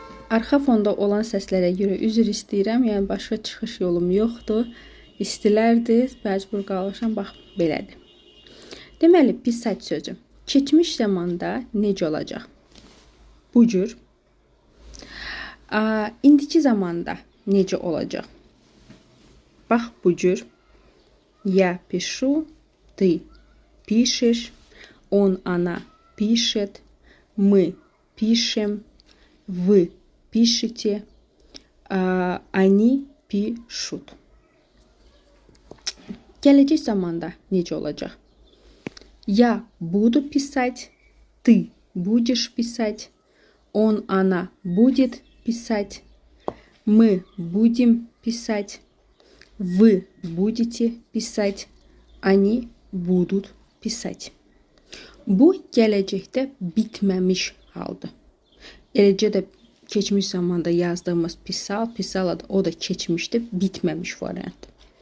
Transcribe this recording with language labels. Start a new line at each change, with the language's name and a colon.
Azerbaijani: Arxa fonda olan səslərə görə üzr istəyirəm, yəni başqa çıxış yolum yoxdur. İstilərdir, məcbur qalmışam, bax belədir. Deməli, pissать sözü keçmiş zamanda necə olacaq? Bu cür. İndiki zamanda necə olacaq? Bax bu cür.
Russian: Я пишу, ты пишешь, он, она пишет, мы пишем, вы пишете, они пишут.
Azerbaijani: Gələcək zamanda necə olacaq?
Russian: Я буду писать, ты будешь писать, он, она будет писать, мы будем писать, вы будете писать, они будут писать.
Azerbaijani: Bu gələcəkdə bitməmiş haldır. Eləcə də keçmiş zamanda yazdığımız pissal, pissala da o da keçmişdə bitməmiş variantdır.